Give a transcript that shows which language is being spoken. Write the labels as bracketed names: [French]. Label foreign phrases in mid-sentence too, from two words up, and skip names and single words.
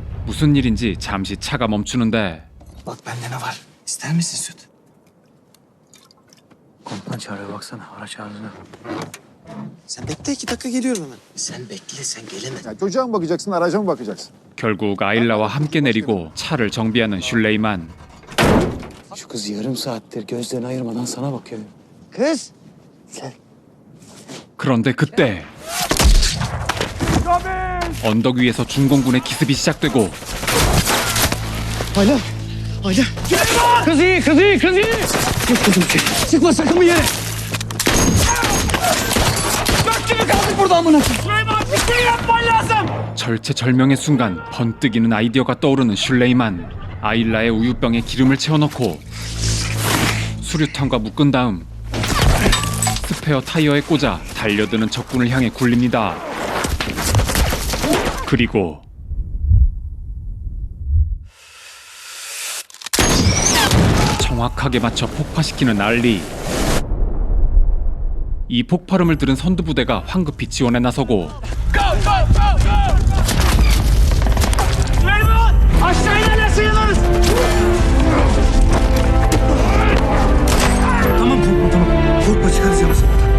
[Korean] 무슨 일인지 잠시 차가 멈추는데 [Turkish] Bak bende ne var? İster misin süt? Komutan çağırıyor baksana. Araç ağzına. Sen bekle 2 dakika geliyorum hemen. Sen bekle sen gelene. çocuğa mı bakacaksın, araca mı bakacaksın? [Korean] 결국 아일라와 함께 내리고 차를 정비하는 슐레이만. [Turkish] Şu kız yarım saattir gözlerini ayırmadan sana bakıyor. Kız! Sen. [Korean] 그런데 그때 언덕 위에서 중공군의 기습이 시작되고 [Turkish] Ayla! Ayla! Kız iyi, kız iyi, kız iyi! Sıkma sakın bir yere! Dört gibi kaldık burada amına! Süleyman bir şey yapman lazım! [Korean] 절체절명의 순간 번뜩이는 아이디어가 떠오르는 슐레이만. 아일라의 우유병에 기름을 채워넣고 수류탄과 묶은 다음 스페어 타이어에 꽂아 달려드는 적군을 향해 굴립니다. 그리고 정확하게 맞춰 폭파시키는 알리. 이 폭발음을 들은 선두부대가 황급히 지원에 나서고 [Turkish] Aşağı inerlerse yanarız! Tamam korkma tamam. Korkma çıkaracağım seni.